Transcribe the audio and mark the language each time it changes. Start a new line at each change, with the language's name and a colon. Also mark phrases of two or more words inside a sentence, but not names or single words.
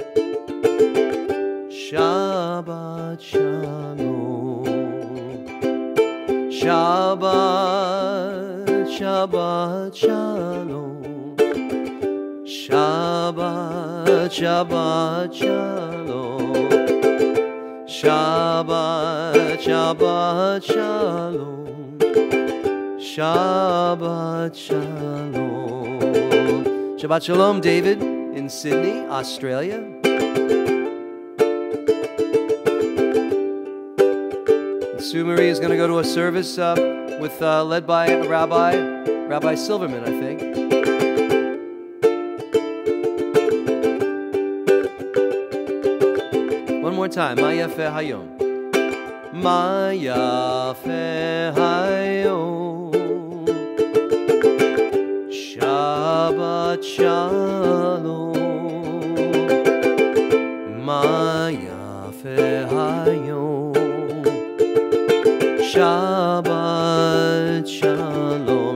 Hebrew: שבת שלום, שבת, שבת שלום, שבת, שבת שלום, שבת, שבת שלום, שבת שלום. שבת שלום,
English: David in Sydney, Australia. Sue Marie is going to go to a service led by Rabbi Silverman, I think. One more time.
Hebrew: מה יפה היום. מה יפה היום. שבת שלום. מה יפה היום. שבת שלום.